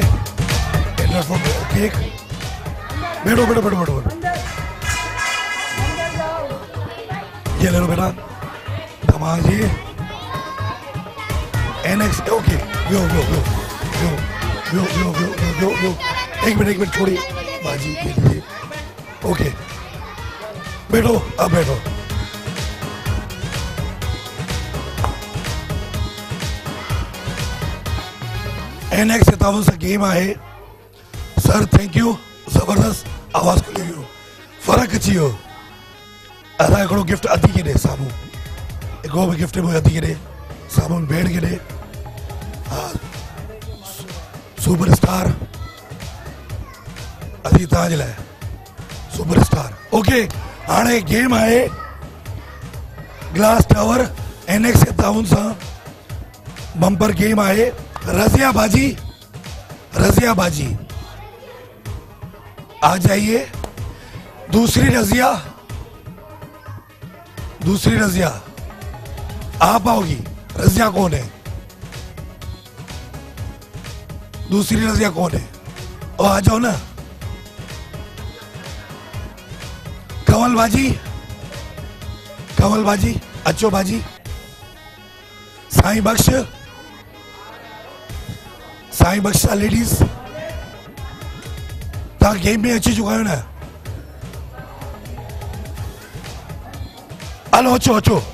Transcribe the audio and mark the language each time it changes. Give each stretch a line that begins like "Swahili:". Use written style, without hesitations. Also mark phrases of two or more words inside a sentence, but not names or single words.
English: Tenderfoot, cake.
Hindi: बैठो बैठो बैठो बैठो ये ले लो बेटा धमाल जी NX ओके यो यो यो यो यो यो यो यो यो एक मिनट छोड़िए बाजी के लिए ओके बैठो अब बैठो
Sindhi: NX 7000 गेम आहे सर
English: thank you
Sindhi: जबरदस्त आवाज खुली वियो फर्क अची वियो असां हिकिड़ो गिफ्ट अधी खे ॾे साम्हूं हिकिड़ो बि गिफ्ट मुंहिंजे अधी खे ॾे साम्हूं भेण खे ॾे हा
English: super star
Sindhi: अधी तव्हांजे लाइ
English: super star
Sindhi: ओके हाणे गेम आहे
English: glass tower
Sindhi: NX 7000 सां
English: bumper game
Sindhi: आहे रज़िया बाजी
Hindi: आ जाइए दूसरी रज़िया आप आओगी रज़िया कौन है दूसरी रज़िया कौन है ओ आ जाओ ना
Sindhi: कंवल बाजी अचो बाजी साईं बख्श लेडीज तव्हां गेम में अची चुका आहियो न हलो अचो